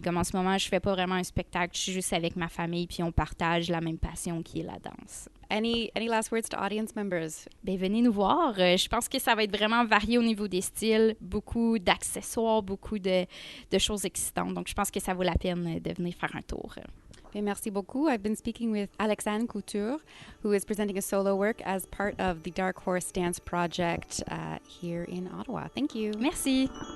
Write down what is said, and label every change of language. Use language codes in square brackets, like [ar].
[fr] Comme en ce moment, je fais pas vraiment un spectacle, je suis juste avec ma famille, puis on partage la même passion qui est la danse. [en] Any last words to audience members? [fr] Ben, venez nous voir. Je pense que ça va être vraiment varié au niveau des styles, beaucoup d'accessoires, beaucoup de choses excitantes. Donc, je pense que ça vaut la peine de venir faire un tour. Merci beaucoup. [en] I've been speaking with Alexane Couture, who is presenting a solo work as part of the Dark Horse Dance Project here in Ottawa. Thank you. [fr] Merci.